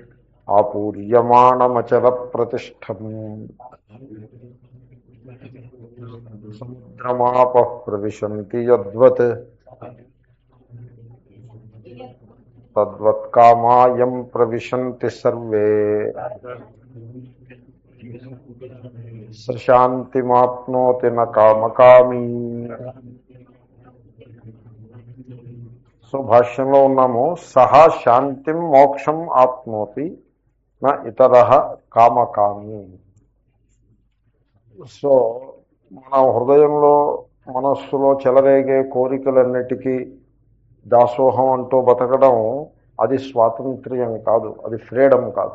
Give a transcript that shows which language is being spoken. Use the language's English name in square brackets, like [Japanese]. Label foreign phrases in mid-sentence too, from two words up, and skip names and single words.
[Sanskrit] आपूर्यमाणमचलप्रतिष्ठम् समुद्रमापः प्रविशन्ति यद्वत् तद्वत्कामायं प्रविशन्ति सर्वे। सशान्तिमाप्नोति न कामकामी। [Telugu] సో భాష్యంలో ఉన్నాము. [Sanskrit] సహా శాంతిం మోక్షం ఆప్నోతి నా ఇతర కామకామి. [Telugu] సో మన హృదయంలో మనస్సులో చెలరేగే కోరికలన్నిటికీ దాసోహం అంటూ బతకడం అది స్వాతంత్ర్యం కాదు, అది ఫ్రీడమ్ కాదు.